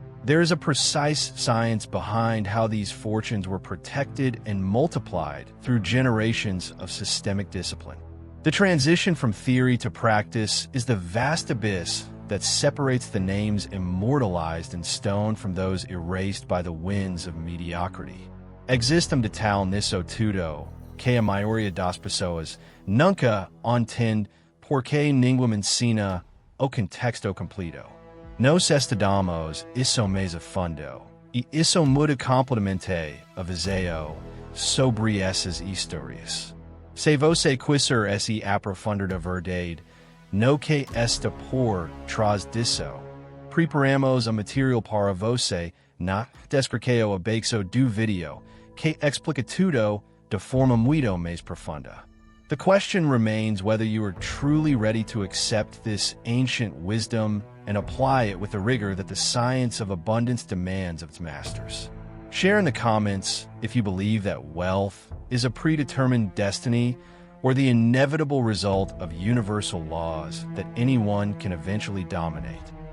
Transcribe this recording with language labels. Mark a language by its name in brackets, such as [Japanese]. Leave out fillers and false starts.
[English] There is a precise science behind how these fortunes were protected and multiplied through generations of systemic discipline. The transition from theory to practice is the vast abyss that separates the names immortalized in stone from those erased by the winds of mediocrity. [Portuguese] Existem de tal nisso tudo, que a maioria das pessoas nunca entende porque ninguém ensina o contexto completo. Nós estudamos isso mais a fundo, e isso muda completamente a visão sobre essas histórias. Se você quiser se aprofundar da verdade, no que está por trás disso, preparamos a material para você na descrição abaixo do vídeo, que explica tudo de forma muito mais profunda. [English] The question remains whether you are truly ready to accept this ancient wisdom and apply it with the rigor that the science of abundance demands of its masters. Share in the comments if you believe that wealth is a predetermined destiny or the inevitable result of universal laws that anyone can eventually dominate.